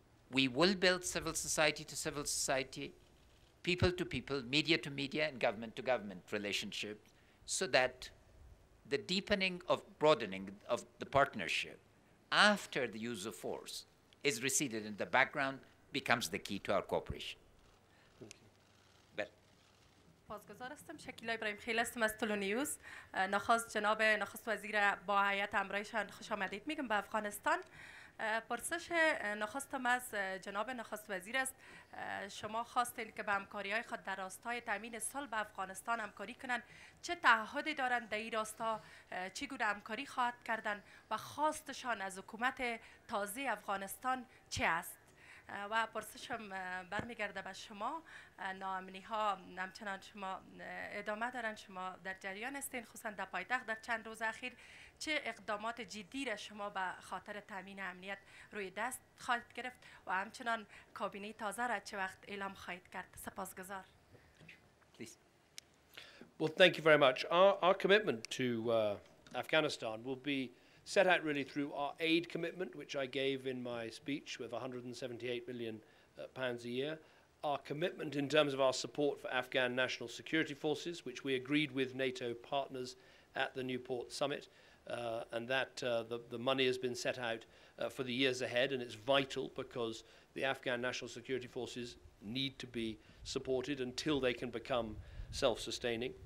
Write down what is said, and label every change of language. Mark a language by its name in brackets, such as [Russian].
[English] We will build civil society to civil society, people to people, media to media, and government to government relationship, so that the deepening of broadening of the partnership after the use of force is receded in the background becomes the key to our cooperation. [Persian] پاسگزار هستم. شکیلا ابراهیم خیل هستم از تلونیوز. جناب نخست وزیر با هیئت همراهیشان خوش آمدید میگم به افغانستان. پرسش نخستم از جناب نخست وزیر است. شما خواستید که به همکاری‌های خود در راستای تامین صلح به افغانستان همکاری کنند. چه تعهدی دارند در این راستا؟ چگونه همکاری خواهد کردند و خواستشان از حکومت تازه افغانستان چه است؟ و پرسشم برمیگرده به شما. ناامنی ها همچنان شما ادامه دارن، شما در جریان هستین، خصوصا در پایتخت در چند روز اخیر چه اقدامات جدی را شما به خاطر تامین امنیت روی دست خواهید گرفت و همچنان کابینه تازه را چه وقت اعلام خواهید کرد؟ سپاسگزار. [English] Well, thank you very much. Our commitment to Afghanistan will be set out really through our aid commitment, which I gave in my speech with 178 million pounds a year. Our commitment in terms of our support for Afghan national security forces, which we agreed with NATO partners at the Newport summit, and that the money has been set out for the years ahead, and it's vital because the Afghan national security forces need to be supported until they can become self-sustaining.